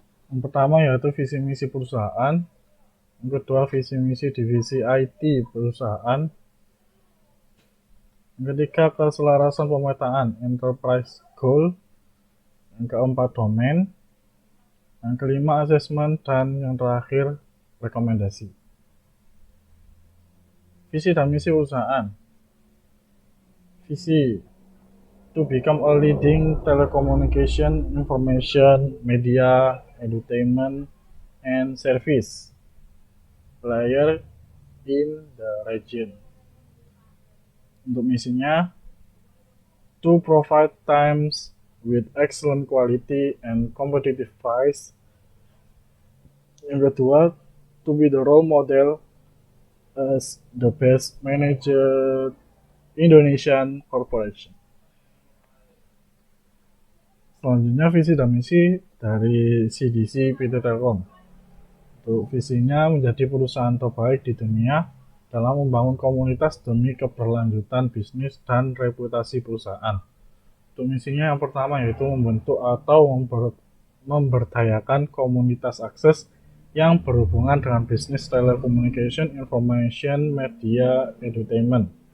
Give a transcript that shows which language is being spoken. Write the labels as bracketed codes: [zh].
[id] Yang pertama yaitu visi misi perusahaan, yang kedua visi misi divisi IT perusahaan, yang ketiga keselarasan pemetaan enterprise goal, yang keempat domain, yang kelima asesmen, dan yang terakhir rekomendasi. Visi dan misi perusahaan. [en] Visi to become a leading telecommunication, information, media, entertainment, and service player in the region. [id] Untuk misinya, [en] to provide times with excellent quality and competitive price. [id] Yang kedua, [en] to be the role model as the best manager Indonesian corporation. [id] Selanjutnya visi dan misi dari CDC PT Telkom. Untuk visinya menjadi perusahaan terbaik di dunia dalam membangun komunitas demi keberlanjutan bisnis dan reputasi perusahaan. Untuk misinya yang pertama yaitu membentuk atau memberdayakan komunitas akses yang berhubungan dengan bisnis [en] telecommunication, information, media, entertainment.